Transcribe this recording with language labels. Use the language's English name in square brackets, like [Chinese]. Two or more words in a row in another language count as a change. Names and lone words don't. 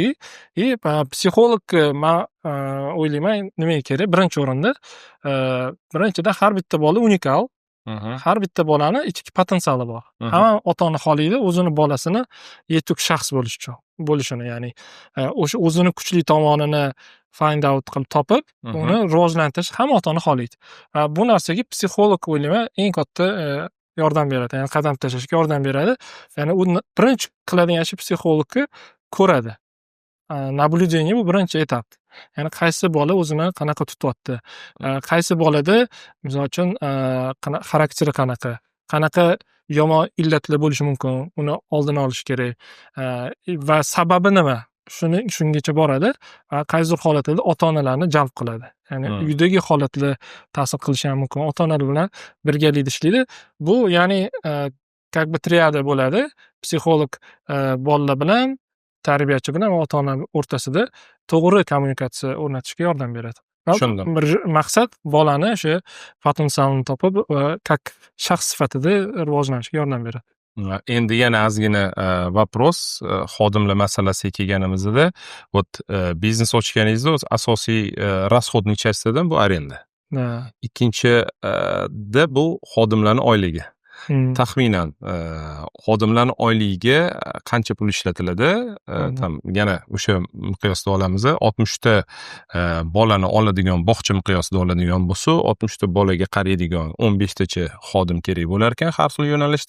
[Uzbek] Psixolog men o'ylayman nimaga kerak? Birinchi o'rinda birinchidan har bitta bola unikal. Har bitta bolani ichki potensiali bor. Hamma ota-ona xohlaydi o'zini bolasini yetuk shaxs bo'lishini, ya'ni o'sha o'zini kuchli tomonini [English] find out [Uzbek] qilib topib, uni rivojlantirish hamma ota-ona xohlaydi. Bu narsaga psixolog o'ylayman eng katta yordam beradi, ya'ni qadam tashlashga yordam beradi. Ya'ni u birinchi qiladigan ishi psixologga ko'radi. Naблюдение bu birinchi etap. Ya'ni qaysi bola o'zini qanaqa tutyapti, qaysi bolada misol uchun xarakteri qanaqa yomon illatlar bo'lishi mumkin, uni oldini olish kerak va sababi nima? Shungacha boradi. Qaysidir holatlarda ota-onalarni jalb qiladi. Ya'ni uydagi holatlar ta'sir qilishi ham mumkin. Ota-onalar bilan birgalikda ishlaydi. Bu ya'ni [Russian] как бы [Uzbek] triada bo'ladi. Psixolog bolalar bilan, tarbiyachi bilan va ota-ona o'rtasida to'g'ri kommunikatsiya o'rnatishga yordam beradi. Tushundim. Maqsad bolani o'sha potensialini topib, как shaxs sifatida rivojlanishiga yordam beradi. Endi yana ozgina vapros xodimlar masalasiga kelganimizda, biznes ochganingizda o'z asosiy [Russian] расходный частьdan [Uzbek] bu arenda. Ikkinchida bu xodimlarning oyligi. Taxminan xodimlarning oyligiga qancha pul ishlatiladi? Yana o'sha miqyosda olamiz. 60 ta bolani oladigan bog'cha miqyosida oladigan bo'lsa, 60 ta bolaga qaraydigan 15 tacha xodim kerak bo'lar ekan har xil yo'nalishda.